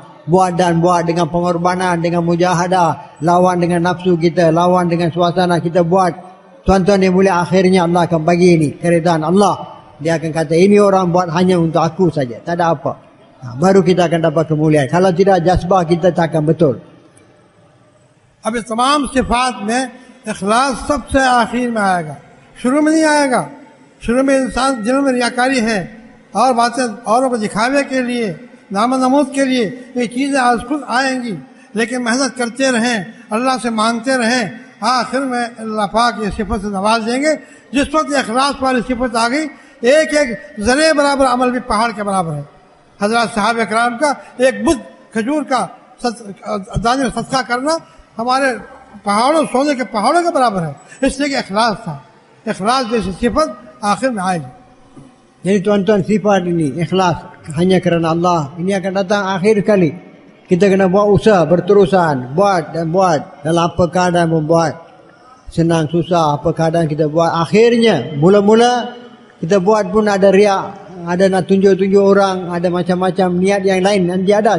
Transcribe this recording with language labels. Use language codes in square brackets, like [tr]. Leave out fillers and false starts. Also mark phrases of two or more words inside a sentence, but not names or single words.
[ms] Buat dengan pengorbanan, dengan mujahadah, lawan dengan nafsu kita, lawan dengan suasana kita buat. Tuan-tuan yang mulia, akhirnya Allah akan bagi ini keredaan Allah. Dia akan kata, ini orang buat hanya untuk aku saja, tak ada apa. Baru kita akan dapat kemuliaan. Kalau tidak, jazbah kita tak akan betul. [ur] اب اس تمام صفات میں اخلاص سب سے آخر میں آئے گا، شروع میں نہیں آئے گا. شروع میں انسان دلوں میں ریاکاری ہے اور باتیں اوروں کو دکھاوے کے لیے، نام نمود کے لیے یہ چیزیں آج خود آئیں گی. لیکن محنت کرتے رہیں، اللہ سے مانگتے رہیں، آخر میں اللہ پاک یہ صفت سے نواز دیں گے. جس وقت اخلاص والی صفت آ گئی، ایک ایک ذرے برابر عمل بھی پہاڑ کے برابر ہے. حضرت صاحب اکرام کا ایک بدھ کھجور کا دانے میں صدقہ کرنا ہمارے پہاڑوں، سونے کے پہاڑوں کے برابر ہے، اس لیے کہ اخلاص تھا. اخلاص جیسی صفت آخر میں آئے گی. [ms] Jadi tuan-tuan, sifat ini ikhlas hanya kerana Allah ini akan datang akhir kali. Kita kena buat usaha berterusan, buat dan buat, dalam apa keadaan pun buat, senang susah apa keadaan kita buat. Akhirnya mula-mula kita buat pun ada riak, ada nak tunjuk-tunjuk orang, ada macam-macam niat yang lain nanti ada.